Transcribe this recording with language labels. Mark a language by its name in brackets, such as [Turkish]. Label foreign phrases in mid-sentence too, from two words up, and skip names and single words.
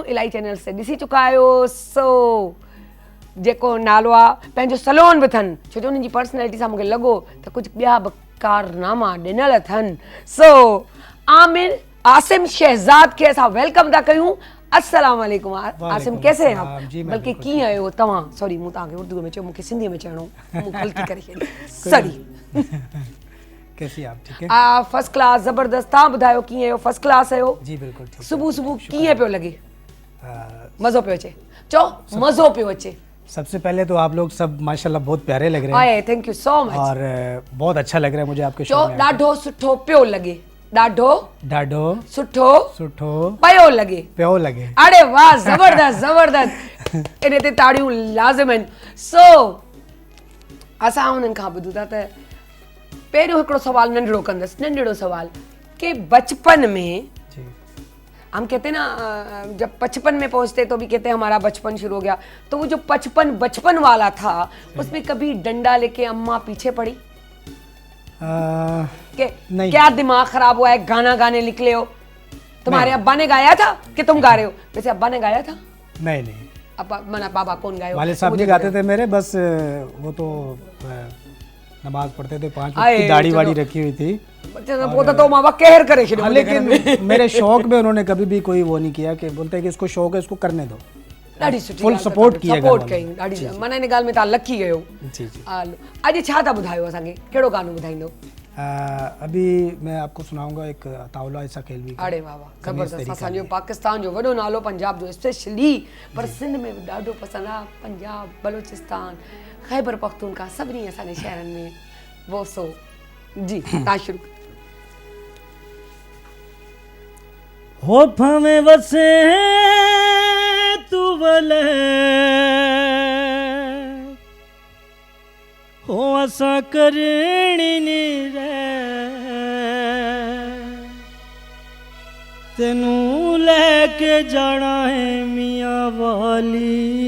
[Sindhi] इलाही चैनल्स ते ॾिसी चुका आहियो, सो जेको नालो आहे पंहिंजो सलोन बि अथनि, छो जो उन्हनि जी पर्सनैलिटी सां मूंखे लॻो त कुझु ॿिया बि कारनामा ॾिनल अथनि। सो आमिर आसिम शहज़ाद खे असां वेलकम था कयूं। [Arabic] السلام عليكم आसिम, [Urdu] کیسے ہیں آپ? [Sindhi] बल्कि कीअं आहियो तव्हां? सॉरी मूं तव्हांखे उर्दू में चयो, मूंखे सिंधीअ में चइणो, मूं ग़लती करे छॾी, सॉरी। [Urdu] کیسی آپ؟ ٹھیک ہے, [English] first class, [Urdu] زبردست. [Sindhi] तव्हां ॿुधायो कीअं आहियो? [English] first class [Sindhi] आहियो? [Urdu] جی بالکل ٹھیک. [Sindhi] सुबुह सुबुह कीअं पियो लॻे? मज़ो पियो अचे? चओ मज़ो पियो अचे। [Urdu] سب سے پہلے تو آپ لوگ سب ماشاءاللہ بہت پیارے لگ رہے ہیں. [English] आए, thank you so much. [Urdu] اور بہت اچھا لگ رہا ہے مجھے آپ کے شو میں. [Sindhi] ॾाढो सुठो पियो लॻे, ॾाढो ॾाढो सुठो सुठो पियो लॻे, पियो लगे। अरे वाह, ज़बरदस्त ज़बरदस्त, इन ते ताड़ियूं लाज़िम आहिनि। सो असां उन्हनि खां ॿुधूं था त पहिरियों हिकिड़ो सवाल नंढड़ो कंदसि, नंढड़ो सवाल कि बचपन में जी। [Urdu] ہم کہتے ہیں نا جب بچپن میں پہنچتے تو بھی کہتے ہیں ہمارا بچپن شروع ہو گیا، تو وہ جو بچپن والا تھا اس میں کبھی ڈنڈا لے کے اماں پیچھے پڑی کہ نہیں. کیا دماغ خراب ہوا ہے، گانا گانے نکلے ہو؟ تمہارے ابا نے گایا تھا کہ تم گا رہے ہو? ویسے ابا نے گایا تھا? نہیں نہیں, ابا منع بابا کون گائے? والے صاحب نہیں گاتے تھے میرے، بس وہ تو نماز پڑھتے تھے، 5 وقت کی داڑھی واڑھی رکھی ہوئی تھی. وہ تو ماں باپ قہر کرے ہاں، لیکن میرے شوق میں انہوں نے کبھی بھی کوئی وہ نہیں کیا کہ بولتے ہیں کہ اس کو شوق ہے اس کو کرنے دو. [Sindhi] ॾाढी सुठी [English] full support [Urdu] کیا, [Sindhi] सपोर्ट कई ॾाढी, माना इन ॻाल्हि में तव्हां लकी कयो। जी जी। हलो अॼु छा था ॿुधायो असांखे, कहिड़ो गानो ॿुधाईंदो? [Urdu] ابھی میں آپ کو سناؤں گا ایک تاولا ایسا کھیل بھی. ارے واہ واہ، زبردست. [Sindhi] असांजो पाकिस्तान जो वॾो नालो पंजाब जो स्पेशली, पर सिंध में बि ॾाढो पसंदि आहे, पंजाब, बलोचिस्तान, ख़ैबर पख्तूनख्वा, सभिनी असांजे शहरनि में वो सो। जी तव्हां शुरू। [Punjabi] ہو بھاویں وسے تو ولے ہو اساں کرنی نی رے تینوں لے کے جانا ہے میاں والی